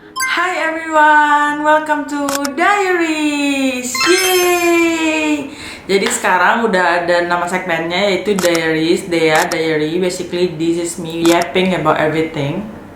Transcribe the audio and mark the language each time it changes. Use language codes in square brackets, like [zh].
[en] Hi everyone, welcome to Diaries. Yay! [id] Jadi sekarang udah ada nama segmennya yaitu Diaries, Diary. [en] Basically this is me yapping about everything.